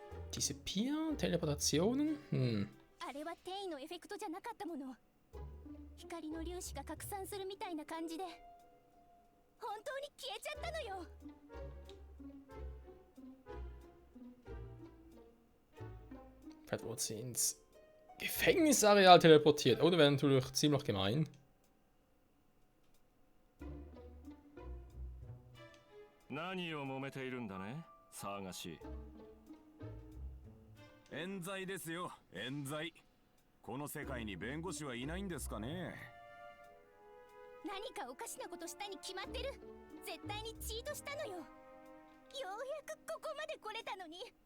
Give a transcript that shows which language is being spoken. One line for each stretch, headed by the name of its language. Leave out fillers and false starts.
English: Disappear? Teleportationen?
Japanese: あれは転移のエフェクトじゃなかったもの。光の粒子が拡散するみたいな感じで本当に消えちゃったのよ。
German: Vielleicht wurde sie ins Gefängnisareal teleportiert. Oh, das wäre natürlich ziemlich gemein.
Japanese: 何を揉めているんだね、騒がしい。冤罪ですよ、冤罪。この世界に弁護士はいないんですかね。何かおかしなことしたに決まってる。絶対にチートしたのよ。ようやくここまで来れたのに。